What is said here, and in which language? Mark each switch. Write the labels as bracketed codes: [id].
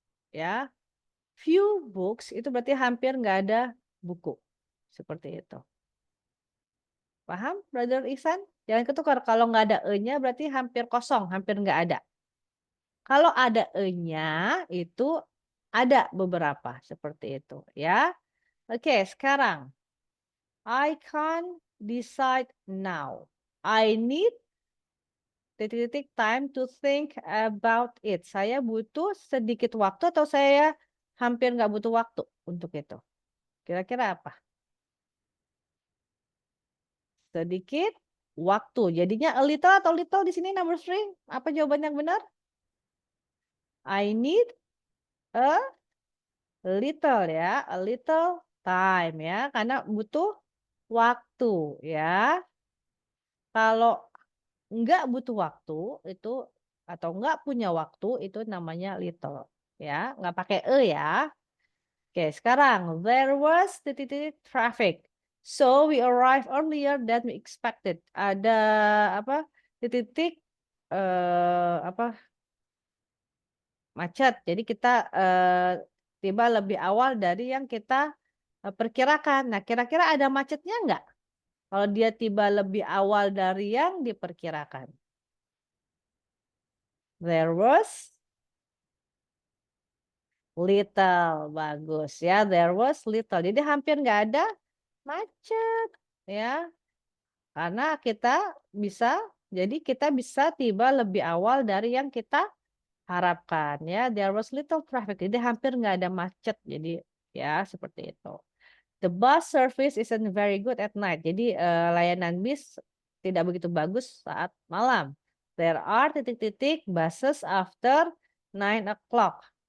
[id] Ya, [en] few books [id] itu berarti hampir nggak ada buku. Seperti itu. Paham, Brother Ihsan? Jangan ketukar. Kalau nggak ada e-nya berarti hampir kosong, hampir nggak ada. Kalau ada e-nya itu ada beberapa seperti itu ya. Oke, sekarang [en] I can't decide now. I need [id] titik-titik [en] time to think about it. [id] Saya butuh sedikit waktu atau saya hampir nggak butuh waktu untuk itu. Kira-kira apa? Sedikit waktu. Jadinya a little atau little di sini [en] number three. [id] Apa jawaban yang benar? [en] I need a little ya, a little time ya, [id] karena butuh waktu ya. Kalau nggak butuh waktu itu atau nggak punya waktu itu namanya little ya, nggak pakai ya. Oke, sekarang [en] there was [id] titik-titik [en] traffic. So we arrived earlier than we expected. [id] Ada apa? Titik-titik apa? Macet. Jadi kita tiba lebih awal dari yang kita perkirakan. Nah, kira-kira ada macetnya nggak? Kalau dia tiba lebih awal dari yang diperkirakan. [en] There was little. [id] Bagus ya. [en] There was little. [id] Jadi hampir nggak ada macet. Ya. Karena jadi kita bisa tiba lebih awal dari yang kita harapkan. Ya. [en] There was little traffic. [id] Jadi hampir nggak ada macet. Jadi ya seperti itu. [en] The bus service isn't very good at night. [id] Jadi layanan bis tidak begitu bagus saat malam. [en] There are [id] titik-titik [en] buses after 9 o'clock.